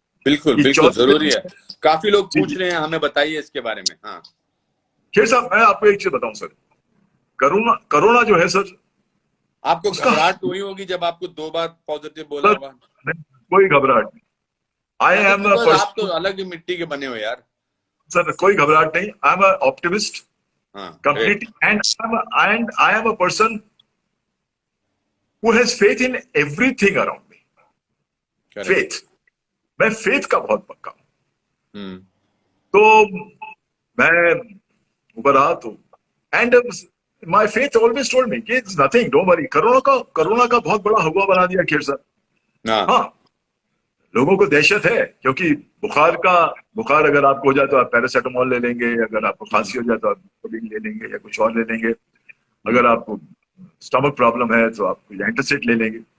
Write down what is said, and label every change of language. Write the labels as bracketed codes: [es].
[hi] बिल्कुल बिल्कुल जरूरी है, काफी लोग पूछ रहे हैं, हमें बताइए इसके बारे में। हाँ खेर साहब, मैं आपको एक चीज बताऊं सर, कोरोना जो है सर, आपको घबराहट हुई होगी जब आपको 2 बार पॉजिटिव बोला होगा? कोई घबराहट नहीं। [en] I am [hi] आप तो अलग ही मिट्टी के बने हो यार। सर कोई घबराहट नहीं, [en] I am optimist completely, and I am a person who has faith in everything around me. [hi] Faith, मैं faith का बहुत पक्का हूं। तो मैं ऊपर रहा तो [en] and my faith always told me कि it's nothing, don't worry। [hi] Corona का बहुत बड़ा हवा बना दिया खेर सर। हाँ, लोगों को दहशत है क्योंकि बुखार अगर आपको हो जाए तो आप पैरासिटामोल ले लेंगे, अगर आपको खांसी हो जाए तो आप ले लेंगे या कुछ और ले लेंगे, अगर आपको स्टमक प्रॉब्लम है तो आप एंटासिड ले लेंगे।